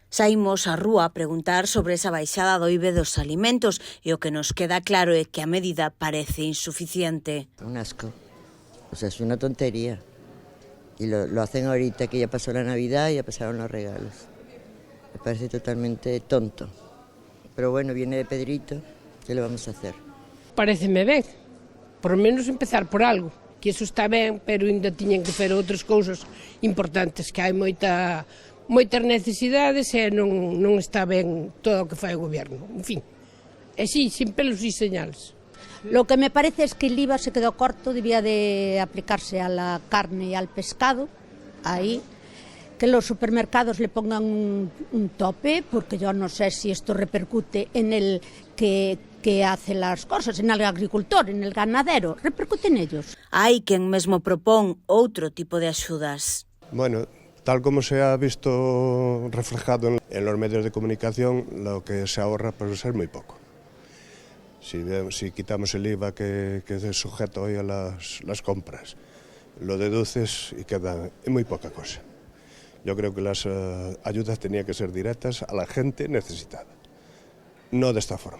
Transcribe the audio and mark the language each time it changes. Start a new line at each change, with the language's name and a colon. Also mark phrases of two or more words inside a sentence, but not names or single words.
Galician: Saímos á rúa a preguntar sobre esa baixada do IBE dos alimentos e o que nos queda claro é que a medida parece insuficiente.
Spanish: Un asco, o sea, es una tontería. Y lo hacen ahorita que ya pasó la Navidad y ya pasaron los regalos. Me parece totalmente tonto. Pero bueno, viene de Pedrito, ¿qué le vamos a hacer?
Galician: Paréceme ben,
Spanish: por lo menos
Galician: empezar por algo, que iso está ben, pero ainda tiñen que fer outras cousas importantes, que hai moitas necesidades e non está ben todo o que fai o goberno, en fin.
Spanish: E sí, sin pelos e señales. Lo que me parece es que el IVA se quedó corto, debía de aplicarse a la carne y al pescado, ahí, que los supermercados le pongan un tope, porque yo no sé si esto repercute en el que hace las cosas, en el agricultor, en el ganadero, repercute en ellos.
Galician: Hai quen mesmo propón outro tipo de axudas.
Spanish: Bueno, tal como se ha visto reflejado en los medios de comunicación, lo que se ahorra puede ser muy poco. Si quitamos el IVA que es sujeto hoy a las compras, lo deduces y queda muy poca cosa. Yo creo que las ayudas tenían que ser directas a la gente necesitada, no de esta forma.